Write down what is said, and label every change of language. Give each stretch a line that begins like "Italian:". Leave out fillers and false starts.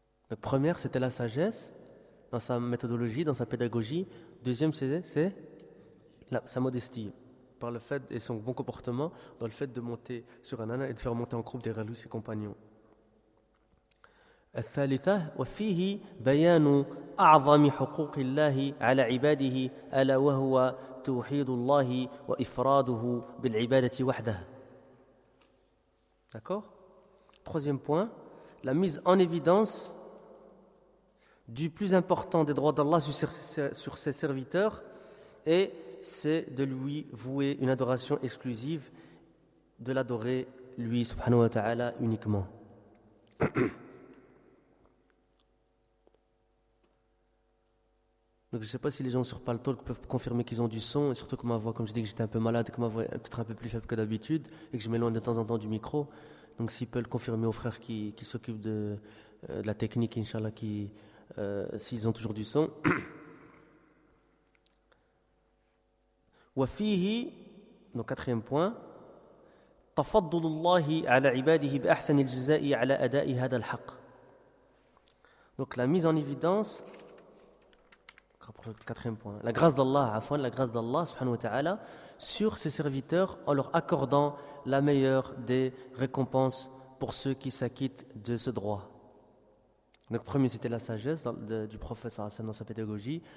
French: La première, c'était la sagesse dans sa méthodologie, dans sa pédagogie. Deuxième, c'est sa modestie par le fait, et son bon comportement dans le fait de monter sur un âne et de faire monter en croupe derrière lui ses compagnons.
Arabic: الثالثة وفيه بيان أعظم حقوق الله على عباده ألا وهو توحيد الله وإفراده بالعبادة وحده.
French: D'accord. Troisième point, la mise en évidence du plus important des droits d'Allah sur ses serviteurs, et c'est de lui vouer une adoration exclusive, de l'adorer lui subhanahu wa ta'ala uniquement. Donc je ne sais pas si les gens sur Paltalk peuvent confirmer qu'ils ont du son, et surtout que ma voix, comme je dis que j'étais un peu malade, que ma voix est peut-être un peu plus faible que d'habitude, et que je m'éloigne de temps en temps du micro. Donc s'ils peuvent le confirmer aux frères qui s'occupent de la technique, Inch'Allah, s'ils ont toujours du son. وَفِيهِ Donc quatrième point.
Arabic: تَفَضُّلُ اللَّهِ عَلَى عِبَادِهِ بِأَحْسَنِ الْجِزَاءِ عَلَى أَدَاءِ هَذَا الْحَقِّ.
French: Donc la mise en évidence... quatrième point. La grâce d'Allah, afwan, la grâce d'Allah subhanahu wa ta'ala, sur ses serviteurs en leur accordant la meilleure des récompenses pour ceux qui s'acquittent de ce droit. Donc premier, c'était la sagesse du prophète sallallahu alayhi wa sallam dans sa pédagogie.